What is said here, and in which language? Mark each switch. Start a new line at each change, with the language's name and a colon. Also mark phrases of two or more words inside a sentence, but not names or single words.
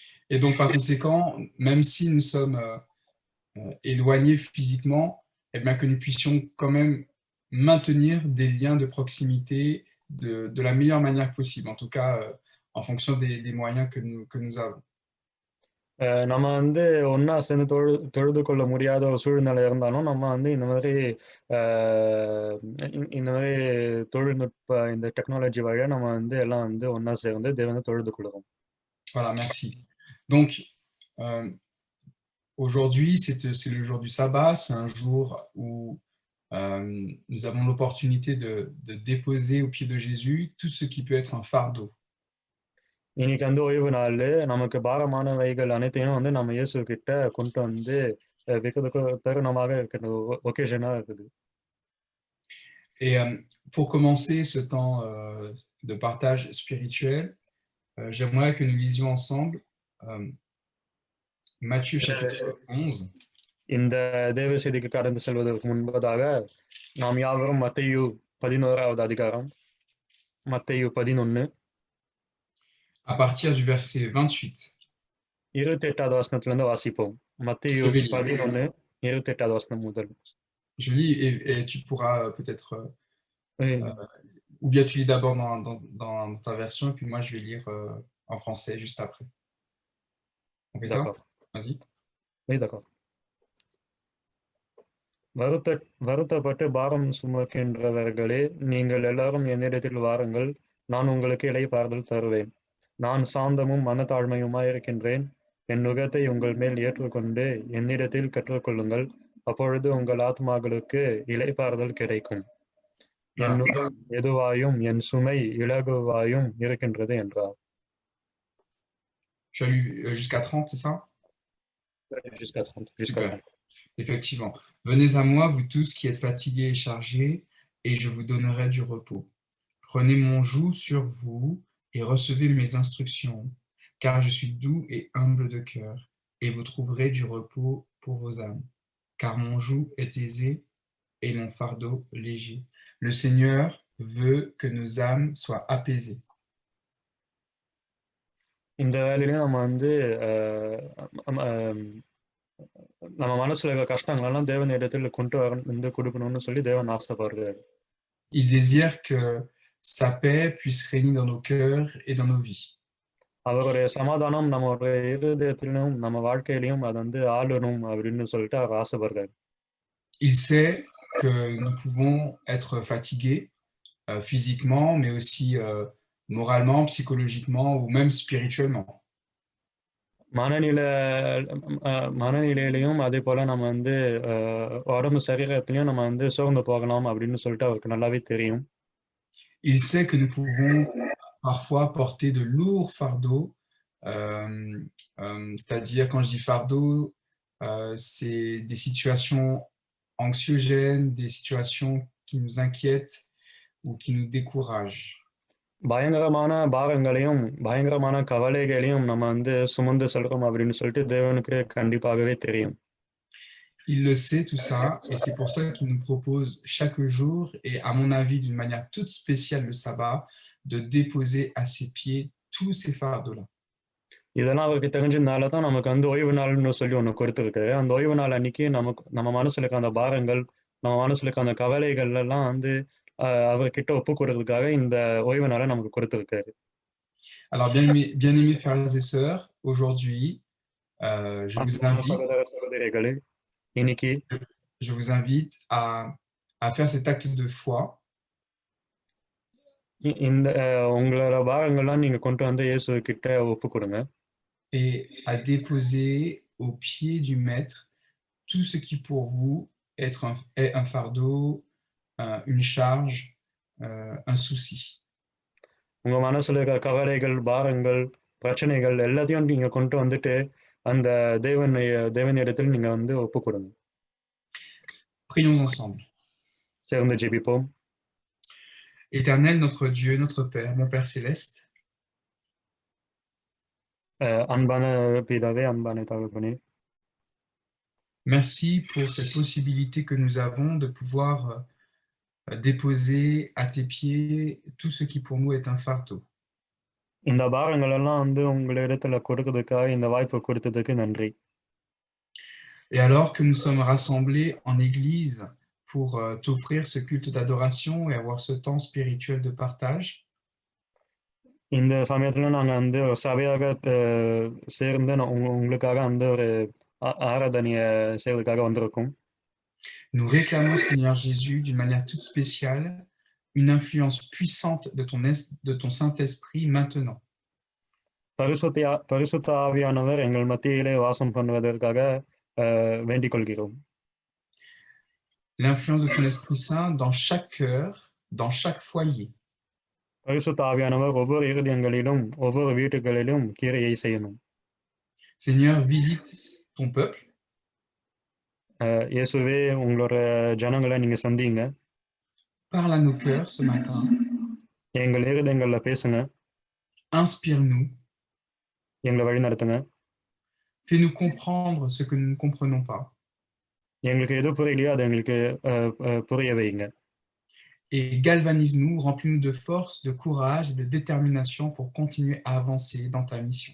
French: Et donc, par conséquent, même si nous sommes éloignés physiquement, eh bien, que nous puissions quand même maintenir des liens de proximité de la meilleure manière possible, en tout cas en fonction des moyens que nous avons.
Tamil: நம்ம வந்து ஒண்ணா சேர்ந்து தொழுது கொள்ள முடியாத ஒரு சூழ்நிலை இருந்தாலும், நம்ம வந்து இந்த மாதிரி அ இந்த மாதிரி தொழில்நுட்ப இந்த டெக்னாலஜி வழியா நம்ம வந்து எல்லாம் வந்து ஒண்ணா சேர்ந்து தேவன தொழுது கொள்ளுவோம்.
French: Voilà, merci. Donc, aujourd'hui, c'est le jour du sabbat, c'est un jour où nous avons l'opportunité de déposer au pied de Jésus tout ce qui peut être un fardeau.
Tamil: இன்னைக்கு வந்து ஓய்வு நாளு. நமக்கு பாரமானவைகள் அனைத்தையும் வந்து நம்ம இயேசு கிட்ட கொண்டு வந்து வைக்கிறதுக்கு தருணமாக இருக்கிற ஒகேஷனா இருக்குது.
French: Et pour commencer ce temps de partage spirituel, j'aimerais que nous lisions ensemble euh, Matthieu chapitre 11.
Tamil: இந்த தேவ செய்திக்கு கடந்து செல்வதற்கு முன்பதாக நாம் யாவரும் மத்தேயு 11வது அதிகாரம், மத்தேயு 11
French: à partir du verset 28.
Tamil: 28வது வசனத்திலிருந்து வாசிப்போம். மத்தேயு
French: Je vais lire.
Tamil: 11 28வது வசனம் முதல்.
French: Je lis et tu pourras peut-être, Oui, ou bien tu lis d'abord dans ta version, et puis moi je vais lire en français juste après. On fait ça? d'accord. Vas-y. Oui, d'accord.
Tamil: வருத்தப்பட்டு பாரம் சுமக்கின்றவர்களே, நீங்கள் எல்லாரும் என்னிடத்தில் வாருங்கள், நான் உங்களுக்கு இளைப்பாறுதல் தருவேன். நான் சாந்தமும் மனத்தாழ்மையுமாயிருக்கின்றேன். என் நுகத்தை உங்கள் மேல் ஏற்றுக்கொண்டு என்னிடத்தில் கற்றுக்கொள்ளுங்கள். அப்பொழுது உங்கள் ஆத்மாக்களுக்கு இளைப்பாறுதல் கிடைக்கும். என்
French: Voilà.
Tamil: நுகம் எதுவாயும் என் சுமை இலகுவாயும் இருக்கின்றது என்றார்.
French: Tu as lu jusqu'à 30, c'est ça? Jusqu'à 30. Super. Effectivement. Venez à moi, vous tous qui êtes fatigués et chargés, et je vous donnerai du repos. Prenez mon joug sur vous et recevez mes instructions, car je suis doux et humble de cœur, et vous trouverez du repos pour vos âmes. Car mon joug est aisé et mon fardeau léger. Le Seigneur veut que nos âmes soient apaisées.
Tamil: இந்த வேலையிலயும் நம்ம வந்து நம்ம மனசுல இருக்கிற கஷ்டங்களெல்லாம் தேவனிடத்தில் கொண்டு வந்து கொடுக்கணும்னு சொல்லி தேவன் ஆசைப்படுறாரு.
French: Il désire que sa paix puisse régner dans nos cœurs et dans nos vies.
Tamil: அவருடைய சமாதானம் நம்மளுடைய இருதயத்திலும் நம்ம வாழ்க்கையிலையும் அது வந்து ஆளணும் அப்படின்னு சொல்லிட்டு அவர் ஆசைப்படுறாரு.
French: Il sait que nous pouvons être fatigués physiquement, mais aussi moralement, psychologiquement ou même spirituellement.
Tamil: மனநிலையிலையும் அதே போல நம்ம வந்து உடம்பு சரீரத்திலையும் நம்ம வந்து சோர்ந்து போகலாம் அப்படின்னு சொல்லிட்டு அவருக்கு நல்லாவே தெரியும்.
French: Il sait que nous pouvons parfois porter de lourds fardeaux, c'est-à-dire quand je dis fardeau, c'est des situations anxiogènes, des situations qui nous inquiètent ou qui nous découragent.
Tamil: பயங்கரமான பாரங்களையும் பயங்கரமான கவலைகளையும் நம்ம வந்து சுமந்து செல்றோம் அப்படின்னு சொல்லிட்டு தேவனுக்கு கண்டிப்பாகவே தெரியும்.
French: Il le sait tout ça, et c'est pour ça qu'il nous propose chaque jour, et à mon avis d'une manière toute spéciale le sabbat, de déposer à ses pieds tous ces fardeaux-là.
Tamil: இதெல்லாம் அவருக்கு தெரிஞ்சதுனால தான் நமக்கு வந்து ஓய்வு நாள்னு சொல்லி ஒண்ணு கொடுத்துருக்காரு. அந்த ஓய்வு நாள் அன்னைக்கு நம்ம மனசுல இருக்க அந்த பாரங்கள், நம்ம மனசுல இருக்க அந்த கவலைகள் எல்லாம் வந்து அவர்கிட்ட ஒப்பு கொடுக்கறதுக்காக இந்த ஓய்வு நாளை நமக்கு கொடுத்துருக்காரு.
French: Alors bien aimés frères et sœurs, aujourd'hui, je vous invite
Tamil: சகோதர சகோதரிகளே, இன்னைக்கு
French: je vous invite à faire cet acte de foi
Tamil: இந்த உங்களோட பாரங்கள்லாம் நீங்க கொண்டு வந்து இயேசு கிட்ட ஒப்பு கொடுங்க.
French: et à déposer au pied du Maître tout ce qui pour vous est un fardeau, une charge, un souci.
Tamil: உங்க மனசுல இருக்கிற கவலைகள், பாரங்கள், பிரச்சனைகள் எல்லாத்தையும் நீங்க கொண்டு வந்துட்டு அந்த தேவனிடத்தில் நீங்க வந்து ஒப்பு கொடுங்க.
French: Prions ensemble.
Tamil: சேர்ந்து ஜெபிப்போம்.
French: Éternel, notre Dieu, notre Père, mon Père céleste,
Tamil: அன்பான பிதாவே, அன்பான தகப்பனே,
French: merci pour cette possibilité que nous avons de pouvoir déposer à tes pieds tout ce qui pour nous est un fardeau.
Tamil: இந்த பாரங்கள் எல்லாம் வந்து உங்களிடத்துல கொடுக்கறதுக்காக இந்த வாய்ப்பு கொடுத்ததுக்கு நன்றி.
French: Et alors que nous sommes rassemblés en Église pour t'offrir ce culte d'adoration et avoir ce temps spirituel de partage,
Tamil: இந்த சமயத்துல நாங்க வந்து ஒரு சபையாக சேர்ந்து உங்களுக்காக அந்த ஒரு ஆராதனைய செய்வதற்காக வந்திருக்கோம்.
French: nous réclamons, Seigneur Jésus, d'une manière toute spéciale, une influence puissante de ton Saint-Esprit maintenant.
Tamil: பரிசுத்த ஆவியானவர் எங்கள் மத்தியிலே வாசம் பண்ணுவதற்காக வேண்டிக் கொள்கிறோம்.
French: L'influence de ton Esprit Saint dans chaque cœur, dans chaque foyer.
Tamil: பரிசுத்த ஆவியானவர் ஒவ்வொரு இருதயங்களிலும் ஒவ்வொரு வீட்டுகளிலும் கிரியை செய்யணும்.
French: Seigneur, visite ton peuple.
Tamil: இயேசுவே உங்களோட ஜனங்களை நீங்க சந்திங்க.
French: Parle à nos cœurs ce matin.
Tamil: எங்கள் இருதயங்கள்ல பேசுங்க.
French: Inspire-nous.
Tamil: எங்களை வழி நடத்துங்க.
French: Fais-nous comprendre ce que nous ne comprenons pas.
Tamil: எங்களுக்கு எது புரியலையோ அதை எங்களுக்கு புரிய வைங்க.
French: Et galvanise-nous, remplis-nous de force, de courage, de détermination pour continuer à avancer dans ta mission.